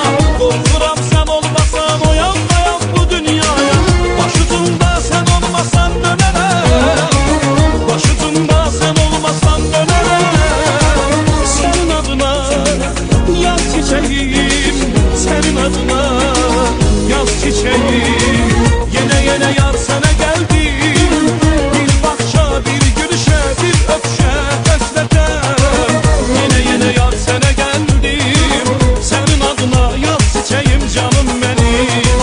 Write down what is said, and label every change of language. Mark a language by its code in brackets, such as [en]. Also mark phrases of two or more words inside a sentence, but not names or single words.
[az] Qorxuram sən olmasan oyanmayam bu dünyaya. Başucumda sən olmasan dönərəm. Başucumda sən olmasan dönərəm. Sənin adına yaz çiçeğim, sənin adına yaz çiçeğim. [tr] Yine yar sana geldim. Bir bakışa, bir gülüşe, bir öpüşe hasrete. Yine yar sana geldim. Senin adına yaz çiçeğim canım benim.